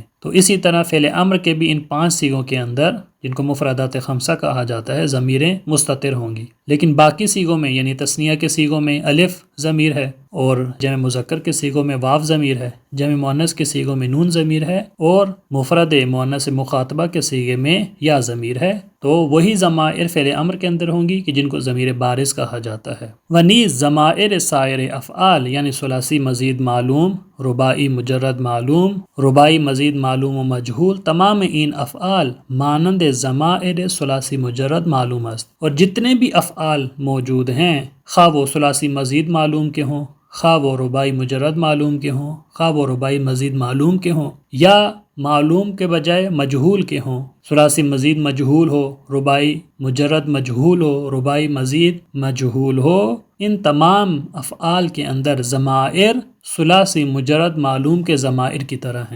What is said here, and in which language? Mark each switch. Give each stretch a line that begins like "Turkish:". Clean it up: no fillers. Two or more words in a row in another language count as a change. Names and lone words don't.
Urdu: تو اسی طرح فعل امر کے بھی ان 5 صیغوں کے اندر جن کو مفردات خمسہ کہا جاتا ہے ضمیریں مستتر ہوں گی، لیکن باقی صیغوں میں یعنی تثنیہ کے صیغوں میں الف ضمیر ہے، اور جمع مذکر کے صیغوں میں واو ضمیر ہے، جمع مؤنث کے صیغوں میں نون ضمیر ہے، اور مفرد مؤنث مخاطبہ کے صیغے میں یا ضمیر ہے۔ تو وہی ضمائر فعل امر کے اندر ہوں گی کہ جن کو ضمیر بارز کہا جاتا ہے۔
Persian: ونیز ضمائر سائر افعال یعنی ثلاثی مزید معلوم، رباعی مجرد معلوم، رباعی مزید معلوم و مجہول، تمام این افعال مانند ضمائر ثلاثی مجرد معلوم است۔
Urdu: اور جتنے بھی افعال موجود ہیں خواہ وہ ثلاثی مزید معلوم کے ہوں، خواہ وہ رباعی مجرد معلوم کے ہوں، خواہ وہ رباعی مزید معلوم کے ہوں، یا معلوم کے بجائے مجہول کے ہوں، ثلاثی مزید مجہول ہو، رباعی مجرد مجہول ہو، رباعی مزید مجہول ہو، ان تمام افعال کے اندر ضمائر ثلاثی مجرد معلوم کے ضمائر کی طرح ہیں۔